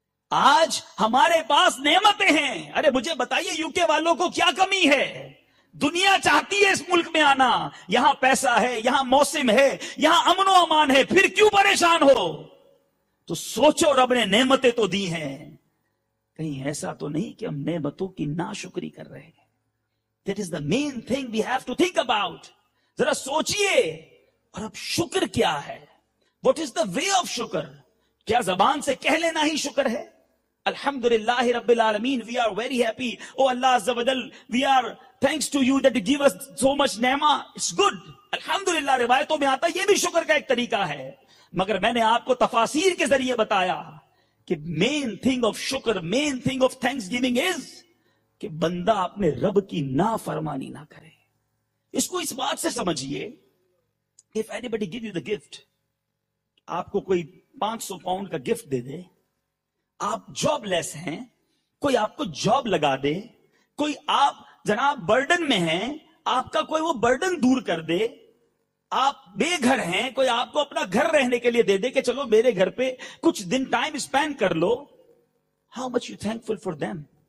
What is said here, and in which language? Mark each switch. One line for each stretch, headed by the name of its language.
Urdu: آج ہمارے پاس نعمتیں ہیں. ارے مجھے بتائیے, یو کے والوں کو کیا کمی ہے؟ دنیا چاہتی ہے اس ملک میں آنا, یہاں پیسہ ہے, یہاں موسم ہے, یہاں امن و امان ہے, پھر کیوں پریشان ہو؟ تو سوچو, رب نے نعمتیں تو دی ہیں, کہیں ایسا تو نہیں کہ ہم نعمتوں کی ناشکری کر رہے ہیں.
English: That is the main thing we have to think about.
Urdu: ذرا سوچئے. اور اب شکر کیا ہے؟
English: What is the way of شکر؟
Urdu: کیا زبان سے کہہ لینا ہی شکر ہے؟
Arabic: الحمدللہ رب العالمین,
English: we are very happy. Oh Allah Azza wa Jal, we are thanks to you that you give us so much نعمہ. It's good.
Urdu: الحمدللہ روایتوں میں آتا, یہ بھی شکر کا ایک طریقہ ہے. مگر میں نے آپ کو تفاسیر کے ذریعے بتایا کہ
English: main thing of شکر, main thing of thanksgiving is
Urdu: کہ بندہ اپنے رب کی نافرمانی نہ کرے. اس کو اس بات سے سمجھیے,
English: if anybody give you the gift,
Urdu: آپ کو کوئی 500 پاؤنڈ کا گفٹ دے دے, آپ جاب لیس ہیں, کوئی آپ کو جاب لگا دے, کوئی آپ جناب برڈن میں ہیں, آپ کا کوئی وہ برڈن دور کر دے, آپ بے گھر ہیں, کوئی آپ کو اپنا گھر رہنے کے لیے دے دے کہ چلو میرے گھر پہ کچھ دن ٹائم اسپینڈ کر لو,
English: how much you thankful for them.